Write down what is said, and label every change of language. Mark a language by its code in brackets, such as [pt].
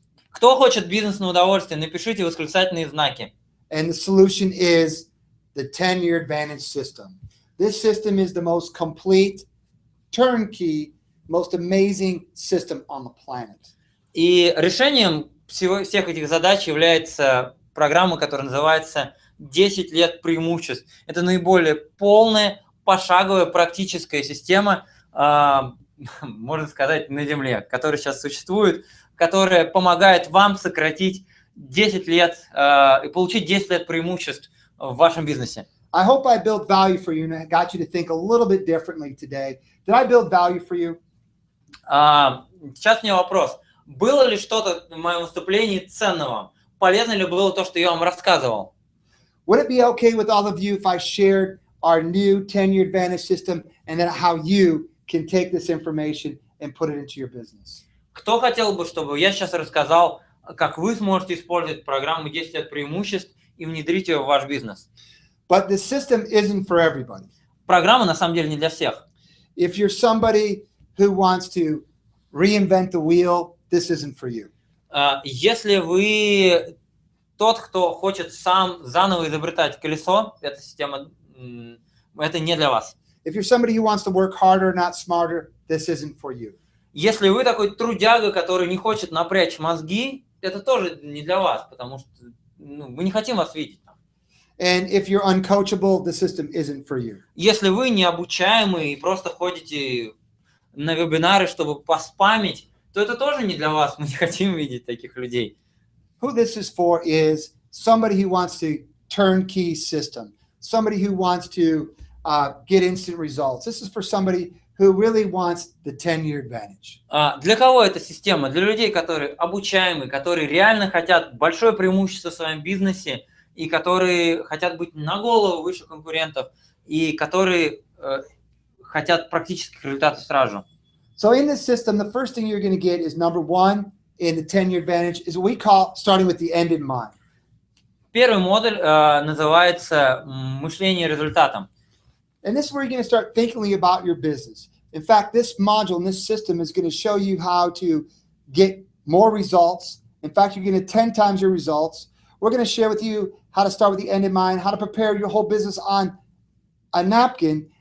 [ru] Кто хочет бизнес на удовольствие, напишите восклицательные знаки. [en] And the solution is the 10-year advantage system. This system is the most complete, turnkey, most amazing system on the planet. [ru] И решением всех этих задач является программа, которая называется «10 лет преимуществ». Это наиболее полная, пошаговая, практическая система, можно сказать, на Земле, которая сейчас существует, которая помогает вам сократить 10 лет и получить 10 лет преимуществ в вашем бизнесе. [en] I hope I built value for you and I got you to think a little bit differently today. Did I build value for you? [ru] Сейчас мне вопрос. Было ли что-то в моем выступлении ценного? Полезно ли было то, что я вам рассказывал? [en] Would it be okay with all of you if I shared our new 10-year advantage system and then how you can take this information and put it into your business? [ru] Кто хотел бы, чтобы я сейчас рассказал, как вы сможете использовать программу 10 лет преимуществ и внедрить ее в ваш бизнес? [en] But the system isn't for everybody. [ru] Программа на самом деле не для всех. [en] If you're somebody who wants to reinvent the wheel, this isn't for you. [ru] Если вы тот, кто хочет сам заново изобретать колесо, эта система, это не для вас. [en] If you're somebody who wants to work harder, not smarter, this isn't for you. [ru] Если вы такой трудяга, который не хочет напрячь мозги, это тоже не для вас, потому что мы не хотим вас видеть. [en] And if you're uncoachable, the system isn't for you. [ru] Если вы необучаемый и просто ходите на вебинары, чтобы поспамить, то это тоже не для вас. Мы не хотим видеть таких людей. [en] Who this is for is somebody who wants to turnkey system, somebody who wants to get instant results. This is for somebody who really wants the 10-year advantage. [ru] Для кого эта система? Для людей, которые обучаемые, которые реально хотят большое преимущество в своем бизнесе и которые хотят быть на голову выше конкурентов и которые хотят практических результатов сразу. [en] So in this system, the first thing you're going to get is number 1 in the 10-year advantage is what we call starting with the end in mind. [ru] Первый модуль называется «Мышление результатом». [en] And this is where you're going to start thinking about your business. In fact, this module and this system is going to show you how to get more results. In fact, you're going to 10 times your results. We're going to share with you how to start with the end in mind, how to prepare your whole business on a napkin.